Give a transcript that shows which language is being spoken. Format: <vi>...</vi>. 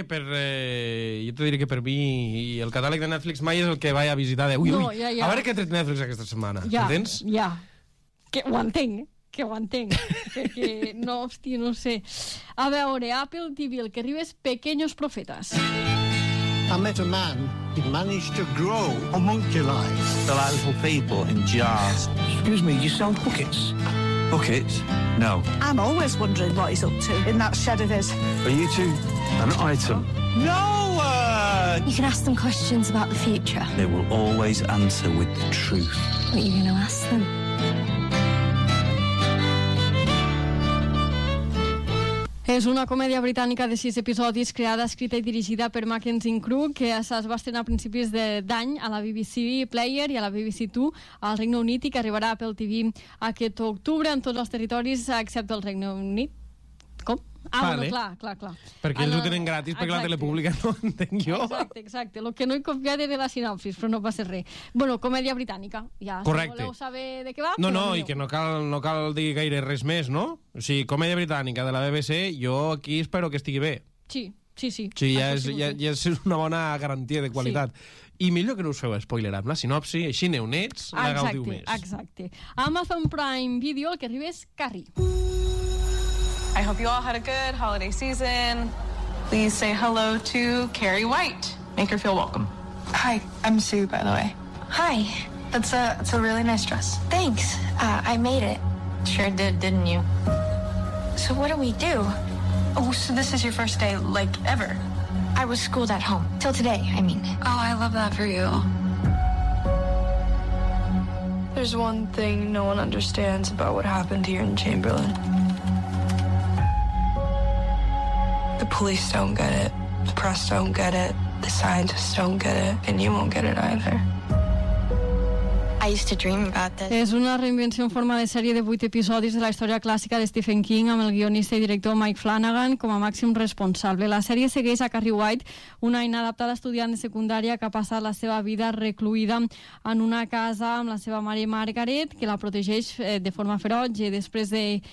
<ca>Jo te diré que per mi i el catàleg de Netflix mai és el que vaig a visitar de... Ui, no, ja. A veure què ha tret Netflix aquesta setmana. Ja, entens? Ja. Que ho entenc. Que no, hòstia, no sé. A veure, Apple TV, el que arriba és Pequeños Profetas.</ca> <en>I met a man who managed to grow homunculus. The little people in jars. Excuse me, you sell buckets? Buckets? No. I'm always wondering what he's up to in that shed of his. Are you two an item? No! You can ask them questions about the future. They will always answer with the truth. What are you going to ask them?</en> <ca>És una comèdia britànica de 6 episodis creada, escrita i dirigida per Mackenzie Crook, que es va estrenar a principis d'any a la BBC Player i a la BBC Two al Regne Unit, i que arribarà a Apple TV aquest octubre en tots els territoris excepte el Regne Unit. Com? Ah, vale. Bueno, clar. Perquè ells ho tenen gratis, perquè la tele pública no entenc jo. Exacte. El que no he copiat era la sinopsis, però no passa res. Bueno, comèdia britànica, ja. Correcte. Si voleu saber de què va... No, i que no cal dir gaire res més, no? O sigui, comèdia britànica de la BBC, jo aquí espero que estigui bé. Sí. Sí, ja és una bona garantia de qualitat. Sí. I millor que no us feu spoiler amb la sinopsi, així neu nets, la gaudiu més. Exacte. Amazon Prime Video, el que arriba és Carrie.</ca> <en>I hope you all had a good holiday season. Please say hello to Carrie White. Make her feel welcome. Hi, I'm Sue, by the way. Hi. That's a really nice dress. Thanks. I made it. Sure did, didn't you? So what do we do? Oh, so this is your first day, like, ever? I was schooled at home. Till today, I mean. Oh, I love that for you. There's one thing no one understands about what happened here in Chamberlain. The police don't get it. The press don't get it. The scientists don't get it. And you won't get it either. I used to dream about this.</en> <ca>És una reinvenció en forma de sèrie de 8 episodis de la història clàssica de Stephen King amb el guionista i director Mike Flanagan com a màxim responsable. La sèrie segueix a Carrie White, una inadaptada estudiant de secundària que ha passat la seva vida recluïda en una casa amb la seva mare Margaret, que la protegeix de forma feroig, i després de</ca>